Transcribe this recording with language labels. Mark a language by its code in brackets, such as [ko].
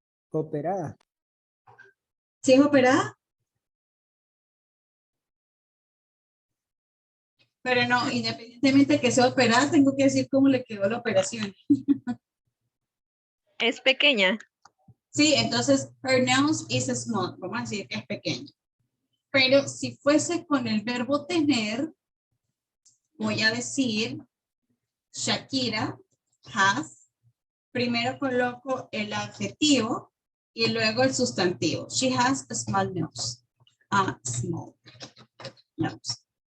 [es] Operada. ¿Sí es operada? Pero no, independientemente que sea operada, tengo que decir cómo le quedó la operación. Es pequeña. Sí, entonces, [en] her nose is small. [es] Vamos a decir que es pequeña. Pero si fuese con el verbo tener, voy a decir, [en] Shakira has. [es] Primero coloco el adjetivo y luego el sustantivo. [en] She has a small nose. A small nose.